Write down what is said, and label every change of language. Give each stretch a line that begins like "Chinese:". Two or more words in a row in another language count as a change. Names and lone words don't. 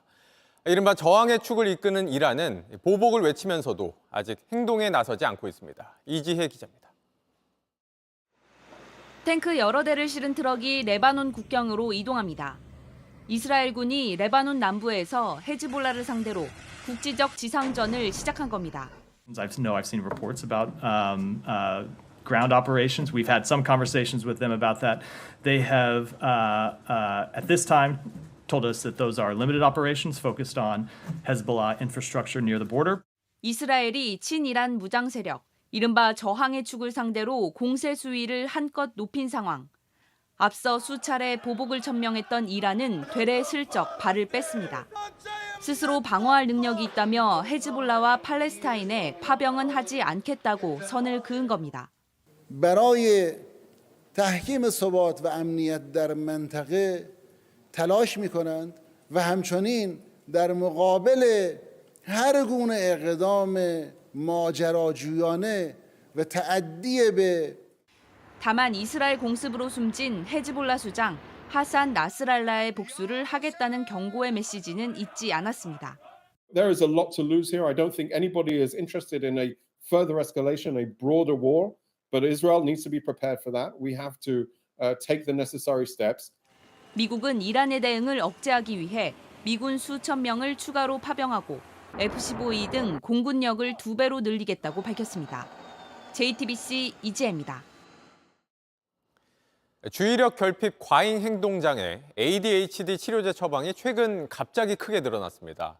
Korean: 이른바 저항의 축을 이끄는 이란은 보복을 외치면서도 아직 행동에 나서지 않고 있습니다. 이지혜 기자입니다. 탱크 여러 대를 실은 트럭이 레바논 국경으로 이동합니다. 이스라엘군이 레바논 남부에서 헤즈볼라를 상대로 국지적 지상전을 시작한 겁니다.
English: I've seen reports about ground operations. We've had some conversations with them about that. They have, at this time, told us that those are limited operations focused on Hezbollah infrastructure near the border.
Korean: 이스라엘이 친이란 무장 세력, 이른바 저항의 축을 상대로 공세 수위를 한껏 높인 상황. 앞서 수차례 보복을 천명했던 이란은 되레 슬쩍 발을 뺐습니다. 스스로 방어할 능력이 있다며 헤즈볼라와 팔레스타인에 파병은 하지 않겠다고 선을 그은 겁니다.
Persian: برای تحکیم ثبات و امنیت در منطقه تلاش می‌کنند و همچنین در مقابل هر گونه اقدام ماجراجویانه و تعدی به
Korean: 다만 이스라엘 공습으로 숨진 헤즈볼라 수장 하산 나스랄라의 복수를 하겠다는 경고의 메시지는 잊지 않았습니다.
English: There is a lot to lose here. I don't think anybody is interested in a further escalation, a broader war, but Israel needs to be prepared for that. We have to take the necessary steps.
Korean: 미국은 이란의 대응을 억제하기 위해 미군 수천 명을 추가로 파병하고 F-15E 등 공군력을 2배로 늘리겠다고 밝혔습니다. JTBC 이지혜입니다. 주의력 결핍 과잉 행동장애 ADHD 치료제 처방이 최근 갑자기 크게 늘어났습니다.